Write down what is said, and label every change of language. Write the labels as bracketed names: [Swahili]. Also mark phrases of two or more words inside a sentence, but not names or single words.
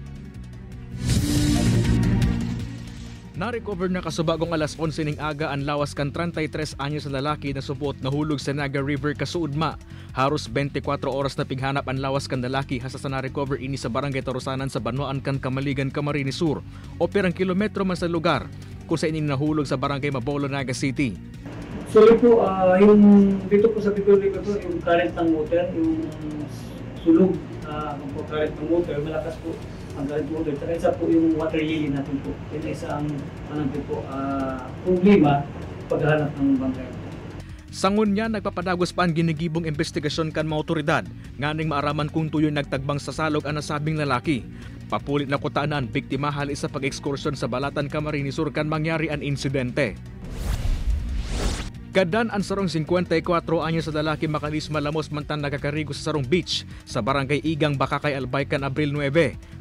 [Bikol] Na-recover na kasubagong alas 11 ning aga ang lawas kan 33 anyos na lalaki na subuot na hulog sa Naga River kasuudma. Haros 24 oras na pighanap ang lawas kan lalaki hasta sa na-recover ini sa Barangay Tarusanan sa Banuan kan Kamaligan, Camarines Sur. O pirang kilometro man sa lugar kung sa ini nahulog sa Barangay Mabolo, Naga City. [Filipino] So po, yung dito po sa Bicol River po, yung current ng water, yung sulog po current ng water, malakas po ang current ng water. Saka isa po yung water lily natin po. Yan ay isang problema paghahanap ng bangkay. [Bikol] Sangun niya nagpapadagos pa ang ginigibong investigasyon kan mga otoridad nganing maaraman kung tuyo nagtagbang sa salog ang nasabing lalaki. Papulit na kutaan ang biktima hali sa pag-ekskursyon sa Balatan, Camarines Sur kan mangyari ang insidente. Gadan ang sarong 54 anyos sa lalaki makalis malamos mantan nakakarigo sa sarong beach sa Barangay Igang, Bakakay, Albay kan Abril 9.